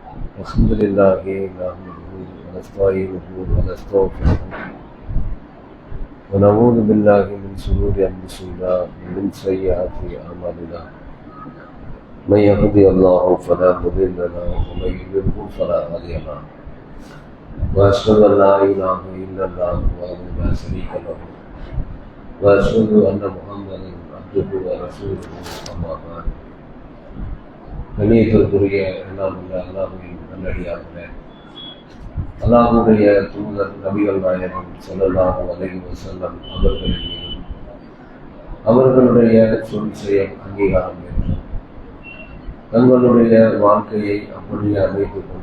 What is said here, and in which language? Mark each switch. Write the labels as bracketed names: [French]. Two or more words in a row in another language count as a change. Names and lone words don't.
[Arabic] الحمد لله نحمده ونستعينه ونستغفره ونعوذ بالله من شرور أنفسنا ومن سيئات أعمالنا من يهده الله فلا مضل له ومن يضلل فلا هادي له وأشهد أن لا إله إلا الله وحده لا شريك له وأشهد أن محمدا عبده ورسوله أما بعد கண்ணியத்திற்குரிய [Tamil] எல்லாம் உள்ள அல்லாஹ்வின் நல்லடியார்களே, அல்லாஹ்வுடைய தூதர் நபிகள் நாயகம் [Arabic] صلى الله عليه وسلم [Tamil] அவர்களின் மீதும் அவர்களுடைய சொல் செயல் அங்கீகாரம் என்றும் தங்களுடைய வாழ்க்கையை அப்படியே அமைத்துக் கொண்ட